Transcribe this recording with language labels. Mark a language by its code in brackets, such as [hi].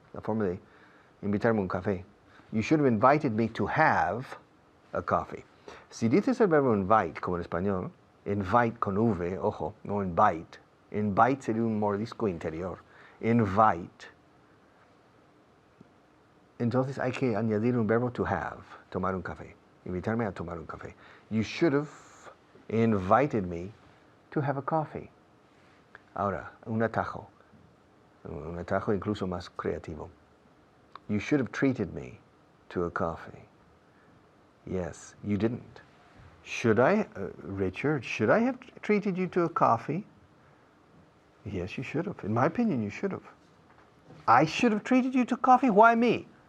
[es] La forma de invitarme un café. [en] You should have invited me to have a coffee. [es] Si dices el verbo invite, como en español, invite con V, ojo, no invite. Invite sería un mordisco interior. Invite. Entonces hay que añadir un verbo to have, tomar un café. Invitarme a tomar un café. [en] You should have invited me to have a coffee. [es] Ahora, un atajo incluso más creativo. [en] You should have treated me to a coffee. Yes, you didn't. Should I, Richard, should I have treated you to a coffee? Yes, you should have. In my opinion, you should have. I should have treated you to coffee? Why me?